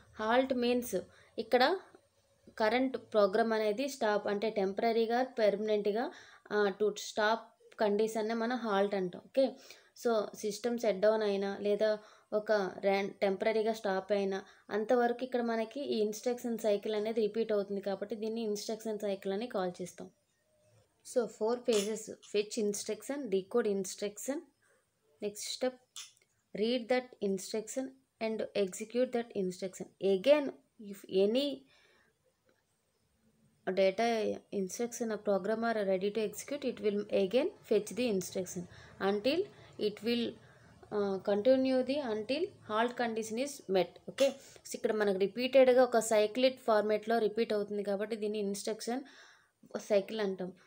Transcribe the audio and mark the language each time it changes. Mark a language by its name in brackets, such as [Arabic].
[English] halt means [Telugu] ఇక్కడ current programme అనేది stop అంటే టెంపరీగా పర్మనెంట్గా టు స్టాప్ కండిషన్నే మనం హాల్ట్ అంటాం. Okay, so system set down అయినా లేదా ఒక టెంపరీగా స్టాప్ అయినా అంతవరకు ఇక్కడ మనకి ఈ ఇన్స్ట్రక్షన్ సైకిల్ అనేది రిపీట్ అవుతుంది కాబట్టి దీన్ని ఇన్స్ట్రక్షన్ సైకిల్ అని కాల్ చేస్తాం. [English] So 4 pages fetch instruction, decode instruction, next step read that instruction and execute that instruction. Again if any data instruction a program are ready to execute, it will again fetch the instruction until it will continue the until halt condition is met. [Telugu] Okay, so ఇక్కడ మనకు రిపీటెడ్గా ఒక cyclic ఫార్మేట్లో repeat అవుతుంది కాబట్టి దీన్ని instruction cycle అంటాం.